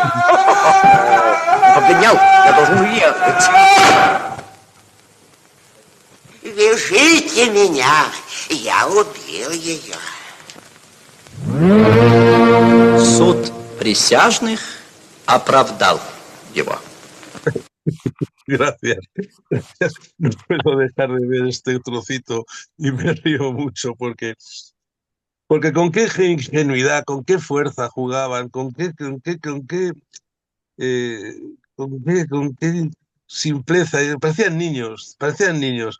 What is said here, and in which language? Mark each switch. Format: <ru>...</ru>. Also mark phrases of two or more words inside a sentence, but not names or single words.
<ru>Он побледнел. Я должен уехать. Вяжите меня, я убил ее. Суд присяжных оправдал его.</ru> <es>Gracias. No puedo dejar de ver este trocito y me río mucho porque con qué ingenuidad, con qué fuerza jugaban, con qué simpleza, parecían niños, parecían niños.</es>